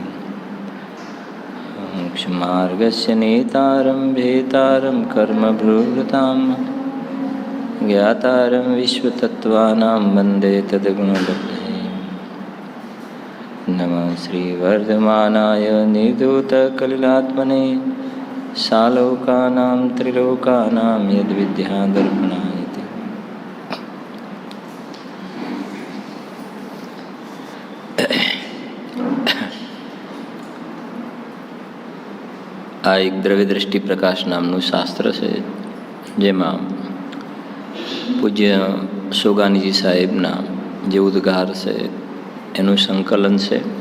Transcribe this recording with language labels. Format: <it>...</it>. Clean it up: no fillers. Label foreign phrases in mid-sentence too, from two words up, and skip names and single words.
<sa>मोक्षमार्गस्य नेतारं भेतारं कर्मभृतां ज्ञातारं विश्वतत्त्वानां वन्दे तद्गुणलब्धये नमः श्रीवर्धमानाय निर्धूतकलिलात्मने सालोकानां त्रिलोकानां यद्विद्यादर्पणाय</sa> <gu>આ એક દ્રવ્ય દ્રષ્ટિ પ્રકાશ નામનું શાસ્ત્ર છે, જેમાં પૂજ્ય સોગાનીજી સાહેબના જે ઉદ્ગાર છે એનું સંકલન છે.</gu>